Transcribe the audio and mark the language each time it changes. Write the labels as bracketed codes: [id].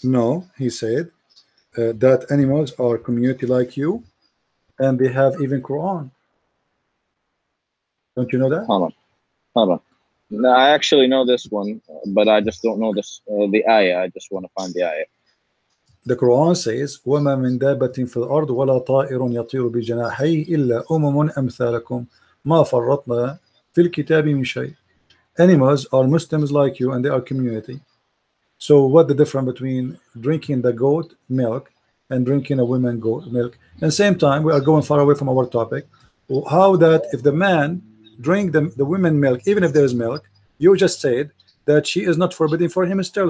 [en] No, he said that animals are community like you, and they have even Quran. Don't you know that? Hold on. No, I actually know this one, but I just don't know the ayah. I just want to find the ayah. The Quran says, [ar] وَمَا مِن دَابَّةٍ فِي الْأَرْضِ وَلَا طَائِرٌ يَطِيرُ بِجَنَاحَيْهِ إِلَّا أُمَمٌ أَمْثَالُكُمْ مَا فَرَّطْنَا فِي الْكِتَابِ مِنْ شَيْءٍ. [en] Animals are Muslims like you, and they are community. So what the difference between drinking the goat milk and drinking a woman goat milk? At the same time, we are going far away from our topic. How that if the man drink the women milk, even if there is milk, you just said that she is not forbidden for him still.